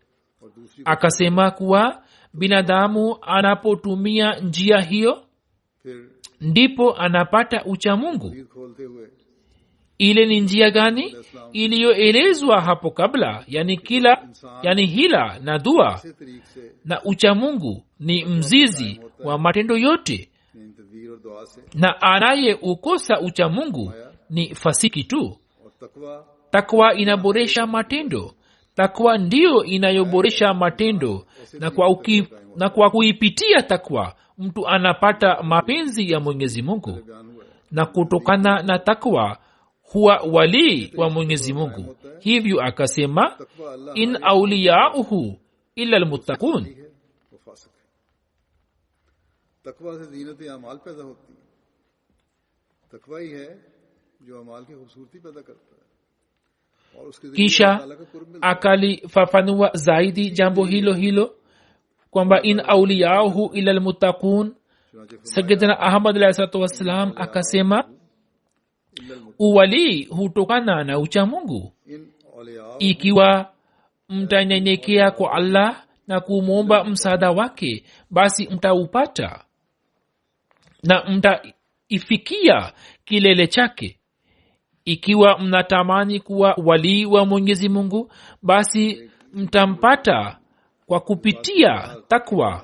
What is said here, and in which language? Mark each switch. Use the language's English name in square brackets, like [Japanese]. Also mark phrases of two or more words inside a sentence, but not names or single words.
[Swahili] Akasema kuwa binadamu anapotumia njia hiyo ndipo anapata ucha Mungu. ile ni njia gani iliyoelezwa hapo kabla, yani hila na dua [Urdu] اسی طریقے سے [Swahili] na uchamungu ni mzizi wa matendo yote, [Urdu] ان تدبیر اور دعا سے [Swahili] na anayeukosa uchamungu ni fasiki tu. [Urdu] اور تقویٰ [Swahili] Takwa inaboresha matendo. Takwa ndiyo inayoboresha matendo, na kwa kuipitia takwa mtu anapata mapenzi ya Mwenyezi Mungu, [Urdu] بیان ہوا ہے [Swahili] na kutokana na takwa huwa wali wa Mwenyezi Mungu. Hivyo akasema, [Urdu] تقویٰ اللہ [Arabic] إن أولياؤه إلا المتقون. [Urdu] ہے وہ فاسق ہے. تقویٰ سے زینت اعمال پیدا ہوتی ہے. تقویٰ ہی ہے جو اعمال کی خوبصورتی پیدا کرتا ہے اور اس کے ذریعے [Swahili] Kisha [Urdu] اللہ کا قرب ملتا ہے. [Swahili] akalifafanua zaidi jambo hilo kwamba [Arabic] إن أولياؤه إلا المتقون. [Urdu] چنانچہ [Swahili] Sayyidina Ahmad [Arabic] عليه الصلاة والسلام [Swahili] akasema, uwali hutokana na uchamungu. [Arabic] إن أولياء [Swahili] Ikiwa mtanyenyekea kwa Allah na kumwomba msaada wake, basi mtaupata na mtaifikia kilele chake. Ikiwa mnatamani kuwa wali wa Mwenyezi Mungu, basi mtampata kwa kupitia takwa.